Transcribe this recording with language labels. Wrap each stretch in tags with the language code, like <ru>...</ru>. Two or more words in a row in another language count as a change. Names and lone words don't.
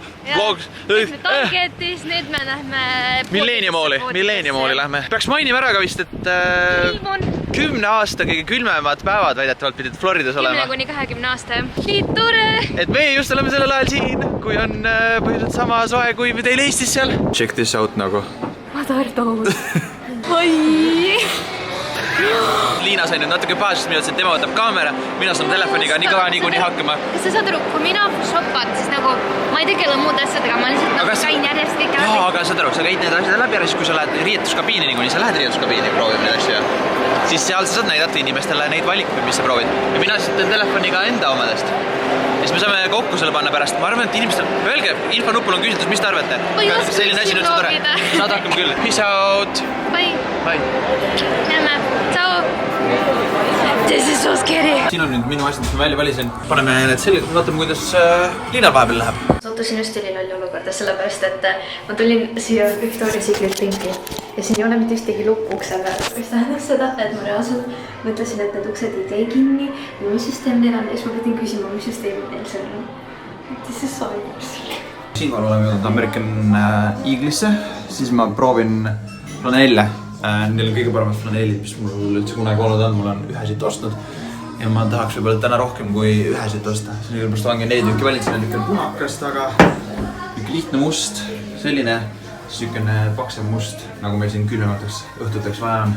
<et>Targetis, nüüd me lähme... Milleeniumooli lähme. Peaks mainima ära ka vist, et 10 aasta kõige külmemad päevad väidetavalt pidid Floridas olema. 10–20 aasta. Nii tore! Et me just oleme sellel ajal siin, kui on põhiliselt sama soe kui teil Eestis seal.</et> <en>Check this out</en> <et>nagu. Madardood. Oi! Liina sai nüüd natuke pahasest, mina ütlesin, et tema võtab kaamera, mina saan telefoniga nii kõva niikuinii hakkama. Kas sa saad aru, kui mina shoppan, siis nagu ma ei tegele muud asjadega, ma lihtsalt nagu käin järjest kõik läbi. Jaa, aga saad aru, sa käid need asjad läbi ära, siis kui sa lähed riietuskabiini niikuinii, sa lähed riietuskabiini proovima neid asju. Siis seal sa saad näidata inimestele neid valikuid, mis sa proovid. Ja mina siis teen telefoniga enda omadest. Ja siis me saame kokku selle panna pärast. Ma arvan, et inimestel, öelge, infonupul on küsitlus, mis te arvate? Selline asi nüüd tore. Saad hakkam küll.</et> <en>Peace out. Bye. Bye. Näeme. Ciao. This is so scary.</en> <et>Siin on nüüd minu asjad, mis ma välja valisin. Paneme need sellega, vaatame, kuidas Liinal vahepeal läheb. Sattusin just ülilolli olukorda, sellepärast, et ma tulin siia Victoria's Secret pinki ja siin ei ole mitte ühtegi lukku ukse peal. Mis tähendab seda, et ma reaalselt mõtlesin, et need uksed ei tee kinni või mis süsteem neil on ja siis ma pidin küsima, mis süsteem neil see on.</et> <en>This is so interesting.</en> <et>Siinkohal oleme jõudnud American Eagle'isse, siis ma proovin flanelle. Neil on kõige paremad flanellid, mis mul üldse kunagi olnud on, mul on ühe siit ostnud ja ma tahaks võib-olla täna rohkem kui ühe siit osta. Sellepärast ongi 4 tükki valitsin, on niisugune punakast, aga niisugune lihtne must, selline, siis niisugune paksem must, nagu meil siin külmemateks õhtuteks vaja on.</et>